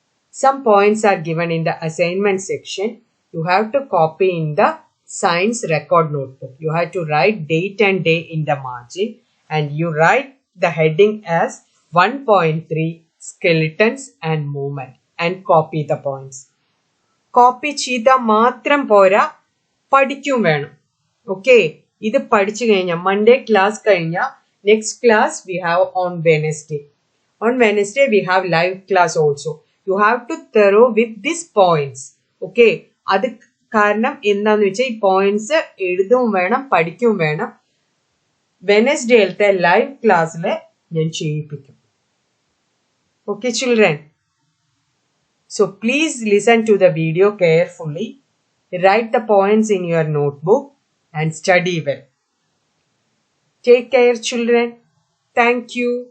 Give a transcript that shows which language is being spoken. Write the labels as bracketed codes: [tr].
[en] Some points are given in the assignment section. You have to copy in the science record notebook. You have to write date and day in the margin and you write the heading as 1.3 skeletons and movement and copy the points. [ml] Copy ചെയ്താൽ മാത്രം പോരാ, പഠിക്കും വേണം. [en] Okay, [ml] ഇത് പഠിച്ചു കഴിഞ്ഞാൽ [en] Monday class കഴിഞ്ഞാൽ next class we have on Wednesday. On Wednesday we have live class also. You have to thorough with these points. [ml] Okay, അത് കാരണം എന്താന്ന് വെച്ചാൽ ഈ പോയിന്റ്സ് എഴുതും വേണം, പഠിക്കും വേണം. വെനസ്ഡേയിലത്തെ ലൈവ് ക്ലാസ്സിൽ ഞാൻ ചെയ്യിപ്പിക്കും. [en] Okay children. So please listen to the video carefully. Write the points in your notebook and study well. Take care children. Thank you.